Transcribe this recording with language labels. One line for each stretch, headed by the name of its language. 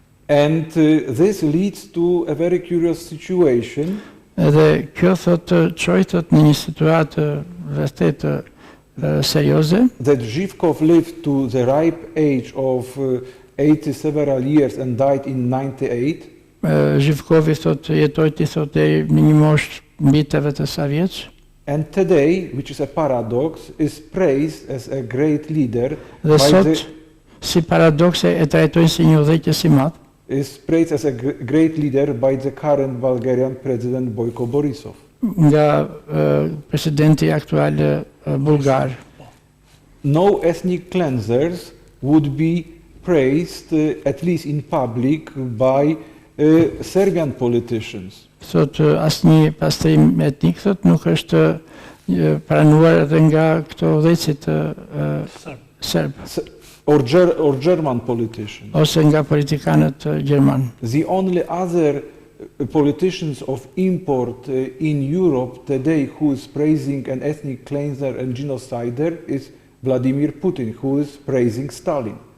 English: And this leads to a very curious situation.
Albanian: Dhe kjo thotë çoi thotë në një situatë vërtet serioze.
English: That Zhivkov lived to the ripe age of 80 several years and died in 98.
Albanian: Zhivkovi thotë jetoi ti thotë deri në një moshë mbi 80 vjeç.
English: And today, which is a paradox, is praised as a great leader
Albanian: Dhe sot si paradokse e trajtojnë si një udhëheqës i madh.
English: Is praised as a great leader by the current Bulgarian president Boyko Borisov.
Albanian: Nga presidenti aktual bulgar.
English: No ethnic cleansers would be praised, at least in public, by Serbian politicians.
Albanian: Thot asnjë pastrim etnik thot nuk është pranuar edhe nga këto udhëheqësit serb.
English: Or German politicians.
Albanian: Ose nga politikanët gjerman.
English: The only other politicians of import in Europe today who is praising an ethnic cleanser and genocider is Vladimir Putin, who is praising Stalin.